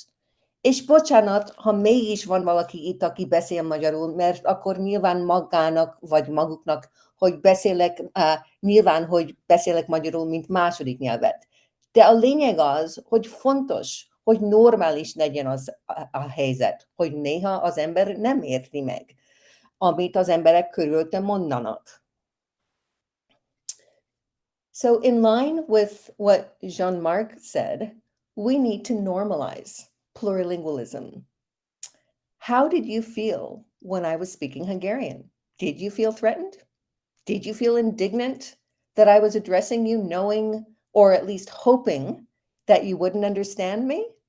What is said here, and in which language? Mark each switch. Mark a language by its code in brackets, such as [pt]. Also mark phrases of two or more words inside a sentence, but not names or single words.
[hu] És bocsánat, ha mégis van valaki itt, aki beszél magyarul, mert akkor nyilván magának, vagy maguknak, hogy nyilván, hogy beszélek magyarul, mint második nyelvet. De a lényeg az, hogy fontos, hogy normális legyen a helyzet, hogy néha az ember nem érti meg, amit az emberek körülötte mondanak. [en] So in line with what Jean-Marc said, we need to normalize plurilingualism. How did you feel when I was speaking Hungarian? Did you feel threatened? Did you feel indignant that I was addressing you knowing, or at least hoping, that you wouldn't understand me?